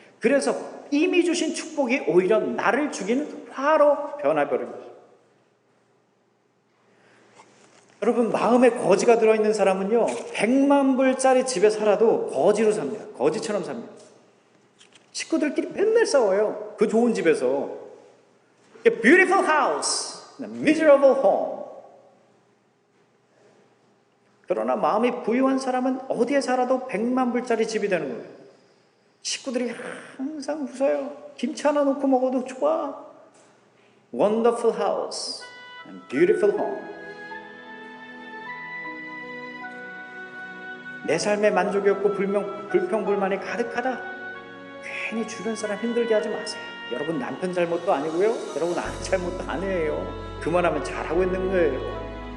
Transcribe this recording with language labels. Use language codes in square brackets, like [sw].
[ko] 그래서 이미 주신 축복이 오히려 나를 죽이는 화로 변해버린 거죠. 여러분, 마음에 거지가 들어있는 사람은요, 100만 불짜리 집에 살아도 거지로 삽니다. 거지처럼 삽니다. 식구들끼리 맨날 싸워요. 그 좋은 집에서. [en] A beautiful house, a miserable home. [ko] 그러나 마음이 부유한 사람은 어디에 살아도 100만 불짜리 집이 되는 거예요. 식구들이 항상 웃어요. 김치 하나 놓고 먹어도 좋아. [en] wonderful house and beautiful home. [ko] 내 삶에 만족이 없고 불평불만이 가득하다. 괜히 주변 사람 힘들게 하지 마세요. 여러분 남편 잘못도 아니고요. 여러분 아내 잘못도 아니에요. 그만하면 잘하고 있는 거예요.